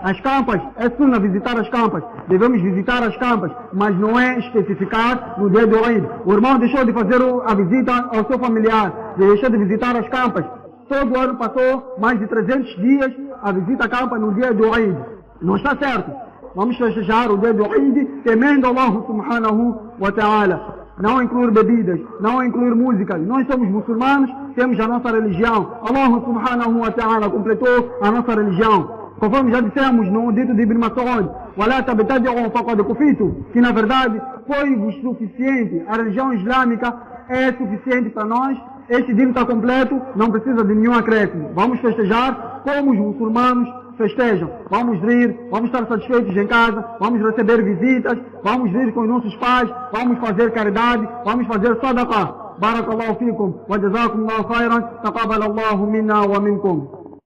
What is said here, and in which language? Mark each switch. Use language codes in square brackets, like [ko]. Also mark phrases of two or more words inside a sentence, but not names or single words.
[pt] As campas, é Sunna visitar as campas. Devemos visitar as campas, mas não é especificar no dia do Eid. O irmão deixou de fazer a visita ao seu familiar, deixou de visitar as campas. Todo ano passou mais de 300 dias a visita à campa no dia do Eid. Não está certo. Vamos festejar o dia do Eid temendo [ar] الله سبحانه وتعالى. [pt] Não incluir bebidas, não incluir músicas. Nós somos muçulmanos, temos a nossa religião. [ar] الله سبحانه وتعالى [pt] completou a nossa religião. Conforme já dissemos no dito de Ibn Mas'ud, [ar] وَلَا تَبْتَدِعُوا فَقَدْ كُفِيتُ, [pt] que na verdade foi-vos suficiente. A religião islâmica é suficiente para nós. Este dito está completo, não precisa de nenhum acréscimo. Vamos festejar como os muçulmanos festejam. Vamos rir, vamos estar satisfeitos em casa, vamos receber visitas, vamos rir com os nossos pais, vamos fazer caridade, vamos fazer sadaqah. [ar] بارك الله فيكم وجزاكم الله خيرا. تقبل الله منا ومنكم.